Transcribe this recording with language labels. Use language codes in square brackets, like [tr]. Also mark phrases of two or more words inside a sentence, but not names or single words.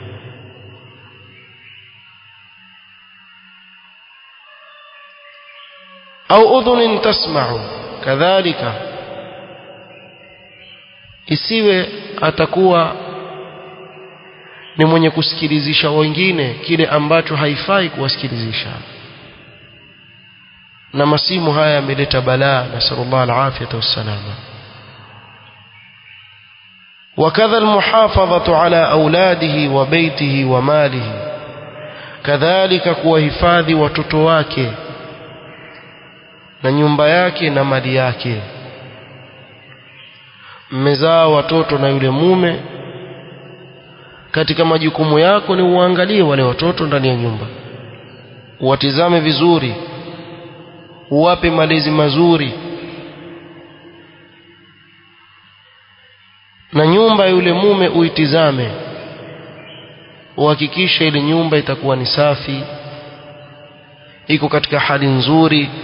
[ar] أو أذن تسمع, [sw] kadhalika isiwe atakuwa ni mwenye kusikilizisha wengine kile ambacho haifai kuwasikilizisha. Na masimu haya yameleta balaa, [ar] نسأل الله العافية والسلامة. وكذا المحافظة على أولاده وبيته وماله, [sw] kadhalika kuwahifadhi watoto wake na nyumba yake na mali yake. Mmezaa watoto na yule mume, katika majukumu yako ni uangalie wale watoto ndani ya nyumba, uwatizame vizuri, uwape malezi mazuri, na nyumba yule mume uitizame, uhakikishe ile nyumba itakuwa ni safi, iko katika hali nzuri.